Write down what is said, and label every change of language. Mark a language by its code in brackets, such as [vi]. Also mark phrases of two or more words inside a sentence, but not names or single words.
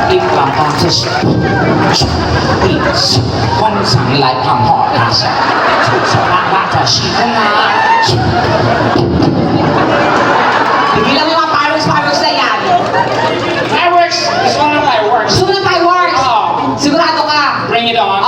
[tl] 刚刚这是第四通常来看好他是出手拉拉的系统啊。 Tigilan mo yung mga fireworks na yan. Fireworks! Gusto ko ng fireworks. Gusto mo ng fireworks? Oo. Sigurado ka? [en] Bring it on.